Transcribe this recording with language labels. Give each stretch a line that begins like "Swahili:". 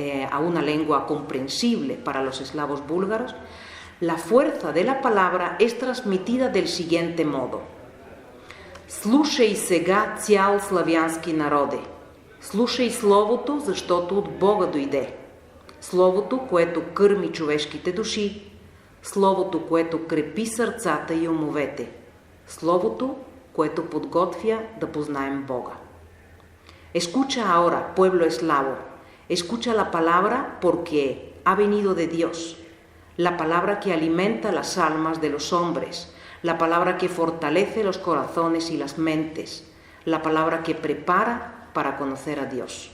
Spanish: a una lengua comprensible para los eslavos búlgaros, la fuerza de la palabra es transmitida del siguiente modo:
Bulgarian: «Слушай сега цял славянски народе, слушай Словото, защото от Бога дойде. Словото, което кърми човешките души, Словото, което крепи сърцата и умовете, Словото, което подготвя да познаем Бога».
Spanish: Escucha ahora, pueblo eslavo, escucha la palabra porque ha venido de Dios, la palabra que alimenta las almas de los hombres, la palabra que fortalece los corazones y las mentes, la palabra que prepara para conocer a Dios.